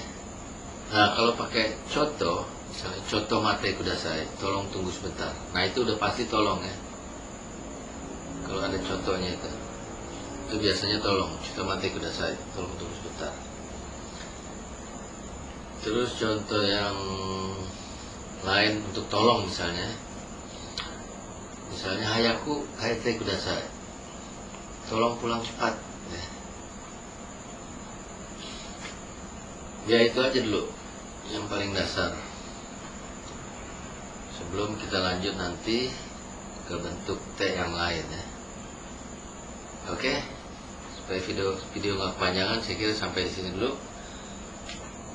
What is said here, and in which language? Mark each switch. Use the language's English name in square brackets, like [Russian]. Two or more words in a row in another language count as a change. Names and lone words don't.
[Indonesian] Nah kalau pakai coto, misalnya [Japanese] ちょっと待ってください, [Indonesian] tolong tunggu sebentar. Nah itu udah pasti tolong ya. Kalau ada contohnya itu biasanya tolong, [Japanese] ちょっと待ってください, [Indonesian] tolong tunggu sebentar. Terus contoh yang lain untuk tolong misalnya [Japanese] 早く帰ってください, [Indonesian] tolong pulang cepat ya. Itu aja dulu yang paling dasar sebelum kita lanjut nanti ke bentuk T yang lain ya. Oke, supaya video nggak kepanjangan, saya kira sampai di sini dulu.